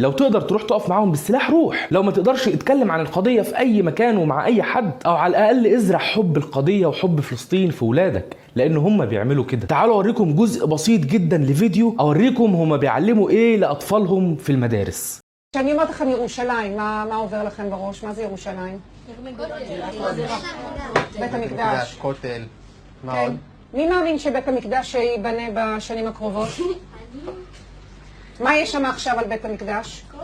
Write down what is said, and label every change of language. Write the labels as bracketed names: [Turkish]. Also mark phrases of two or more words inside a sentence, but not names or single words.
[Arabic] لو تقدر تروح تقف معاهم بالسلاح روح، لو ما تقدرش اتكلم عن القضية في اي مكان ومع اي حد، او على الاقل ازرع حب القضية وحب فلسطين في ولادك، لان هم بيعملوا كده. تعالوا اوريكم جزء بسيط جدا لفيديو اوريكم هم بيعلموا ايه لاطفالهم في المدارس. [Hebrew] כשאני אומרת לכם ירושלים, מה עובר לכם בראש? מה זה ירושלים? בית המקדש. כותל. מה כן. עוד? מי מאמין שבית המקדש ייבנה בשנים הקרובות? מה יש שם עכשיו על בית המקדש?